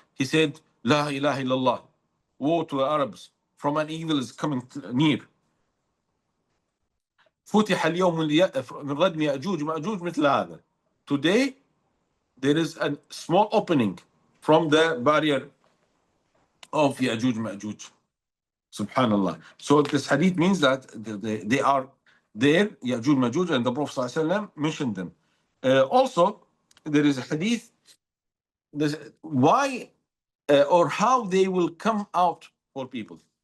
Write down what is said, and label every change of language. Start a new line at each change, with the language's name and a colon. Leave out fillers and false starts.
English: He said, La ilaha illallah, woe to the Arabs, from an evil is coming near.
Arabic: فتح اليوم من ردم يأجوج مأجوج مثل هذا.
English: Today there is a small opening from the barrier of Ya'juj Ma'juj. Subhanallah. So this hadith means that they are there, Ya'juj Ma'juj, and the Prophet ﷺ mentioned them. Also, there is a hadith, why or how they will come out for people.